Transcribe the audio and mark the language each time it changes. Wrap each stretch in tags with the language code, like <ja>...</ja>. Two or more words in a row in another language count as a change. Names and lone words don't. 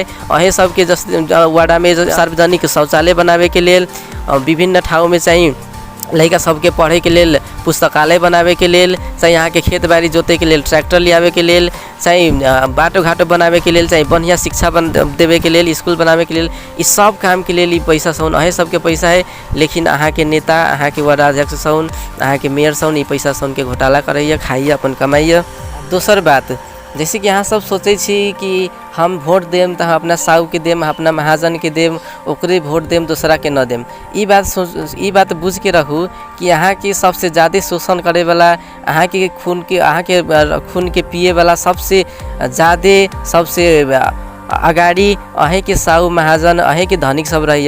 <mai>अहें सबके वार्ड में सार्वजनिक शौचालय बनावे के लेल, विभिन्न ठाव में चाहिए लड़का सबके पढ़े के लेल पुस्तकालय बनावे के लेल, चाहे यहाँ के खेत बाड़ी जोते के लेल ट्रैक्टर लियावे के लेल, चाहे बाटो घाटो बनावे के लेल, चाहे बढ़िया शिक्षा देवे के लेल, स्कूल बनावे के लेल, इस सब काम के लिए पैसा सौन अहे सबके पैसा है। लेकिन अहाँ के नेता, अहाँ के वार्ड अध्यक्ष सौन, अहाँ के मेयर सौन, ई पैसा सौन के घोटाला करैया, खाइए, अपन कमाइए। दोसर बात, जैसे कि अहाँ सब सोचे छी कि हम वोट देम तो हम अपना साहू के देम, अपना महाजन के देम, ओकरे वोट देम, दूसरा के न देम। ई बात बुझ के रखू कि अहाँ के सबसे ज़्यादा शोषण करे वाला, अहाँ के खून के पिए वाला सबसे ज़्यादा सबसे अगाडि अहें के साहू महाजन, अहें के धनिक सब रहिए।</mai>